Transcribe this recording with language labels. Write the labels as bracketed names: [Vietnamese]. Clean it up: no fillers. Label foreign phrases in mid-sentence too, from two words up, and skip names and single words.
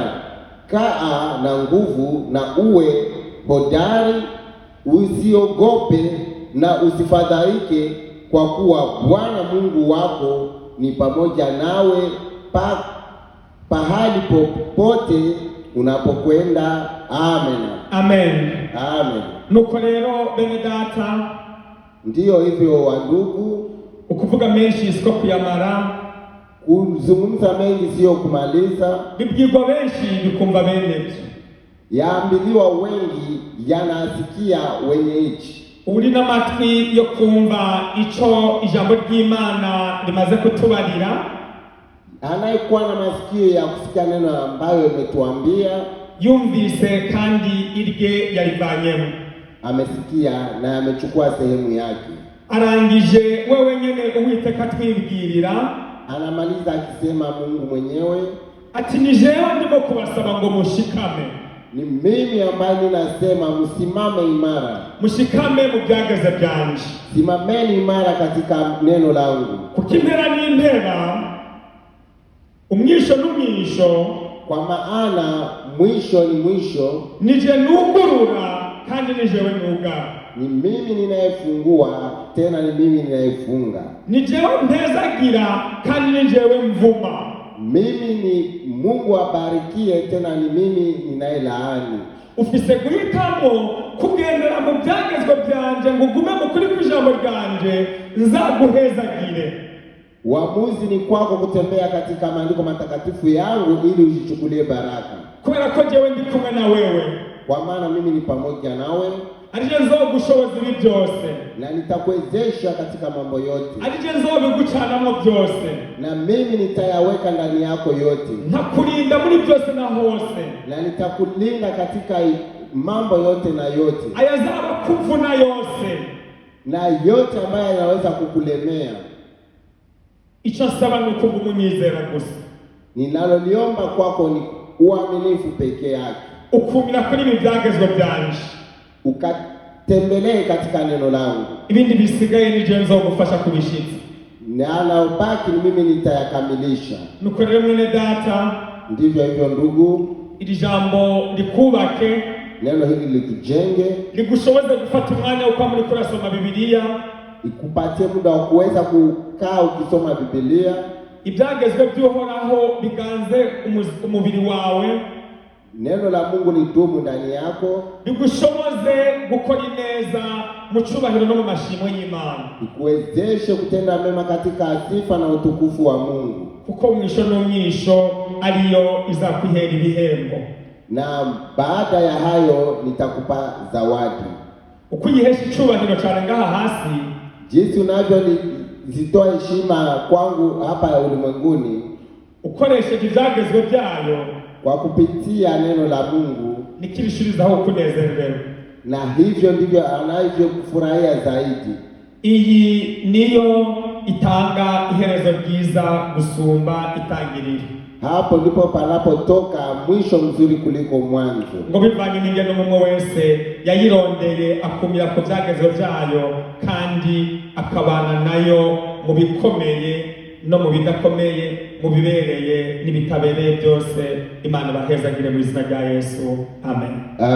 [Swahili] Kaa na nguvu na uwe hodari, usiogope na usifadhaike, kwa kuwa Bwana Mungu wako ni pamoja nawe pahali popote unapokwenda. Amen. Amen. Amen. [Rundi] Nuko rero bene data, [Swahili] ndiyo hivyo wandugu, [Rundi] ukuvuga menshi siko kuyamara, [Swahili] kuzungumza mengi sio kumaliza, [Rundi] bibwirwa benshi bikumva bene byo, [Swahili] yaambiliwa wengi yanasikia wenyeji. [Rundi] Uri n'amatwi yo kumva ico ijambo ry'Imana rimaze kutubarira, [Swahili] anayekuwa na masikio ya kusikia neno ambayo imetuambia, [Rundi] yumvise kandi irye yarivanyemo, [Swahili] amesikia na amechukua sehemu yake. [Rundi] Arangije wewe nyene Uwiteka twibwirira, [Swahili] anamaliza akisema Mungu mwenyewe [Rundi] ati ni jewe ndimo kubasaba ngo mushikame. [Swahili] Ni mimi ambaye ninasema msimame imara. [Rundi] Mushikame mu byageze byanje. [Swahili] Simameni imara katika neno langu. [Rundi] Kukimpera n'impera, umwisho n'umwisho, [Swahili] kwa maana mwisho ni mwisho. [Rundi] Nije nugurura kandi ni jewe nugara. [Swahili] Ni mimi ninayefungua, tena ni mimi ninayefunga. [Rundi] Ni jewe mpezagira kandi ni jewe mvuma. [Swahili] Mimi ni Mungu abarikie, tena ni mimi ninayelaani. [Rundi] Ufise guhitamo kugendera mu byagezwe byanje ngo ugume mu kuri kw'ijambo ryanje, nzaguhezagire. [Swahili] Uamuzi ni kwako kutembea katika maandiko matakatifu yangu ili ujichukulie baraka. [Rundi] Kubera ko jewe ndi kumwe na wewe, [Swahili] kwa maana mimi ni pamoja nawe. [Rundi] Arije nzogushoboza ibi byose, [Swahili] na nitakuwezesha katika mambo yote. [Rundi] Arije nzobigucanamo byose, [Swahili] na mimi nitayaweka ndani yako yote. [Rundi] Ntakurinda muri byose na hose, [Swahili] na nitakulinda katika mambo yote na yote. [Rundi] Ayazaba kuvuna yose, [Swahili] na yote ambayo yanaweza kukulemea. [Rundi] icyo nsaba ni uko umunyizera gusa. [Swahili] Ninaloliomba kwako ni uaminifu peke yake. [Rundi] Ukumira kuri ibi byagezwe byanje, [Swahili] ukatembelee katika neno langu. [Rundi] Ibindi bisigaye ni je nzogufasha kubishitsa. [Swahili] Na ubaki ni mimi nitayakamilisha. [Rundi] Nuko rero mwene data, [Swahili] ndivyo hivyo ndugu, [Rundi] iri jambo likubake, [Swahili] neno hili likujenge, [Rundi] ligushoboze gufata umwanya uko muri kurasoma Biblia, [Swahili] ikupatie muda wa kuweza kukaa ukisoma Biblia. [Rundi] Ibyagezwe by'Uhoraho biganze umubiri wawe, [Swahili] neno la Mungu lidumu ndani yako, [Rundi] bigushoboze gukora neza mu cyubahiro no mu mashimwe y'Imana, [Swahili] ikuwezeshe kutenda mema katika sifa na utukufu wa Mungu, [Rundi] kuko mwisho n'umwisho ariyo izakwihera ibihembo. [Swahili] Na baada ya hayo nitakupa zawadi. [Rundi] Ukuyihesha icyubahiro cyane ngaha hasi, [Swahili] jinsi unavyozitoa heshima kwangu hapa ulimwenguni, [Rundi] ukoresheje ibyagezwe byayo, [Swahili] kwa kupitia neno la Mungu, [Rundi] nikirishirizaho kunezerwa, [Swahili] na hivyo ndivyo anavyokufurahia zaidi. [Rundi] Iyi niyo itanga iherezo ryiza gusumba itangiriro. [Swahili] Hapo ndipo panapotoka mwisho mzuri kuliko mwanzo. [Rundi] Ngo bivanye n'ingendo umwe wese yayirondeye akumira ku byagezwe byayo, kandi akabana nayo mu bikomeye no mu bidakomeye, mu bibereye n'ibitabereye byose. Imana bahezagire mu izina rya Yesu.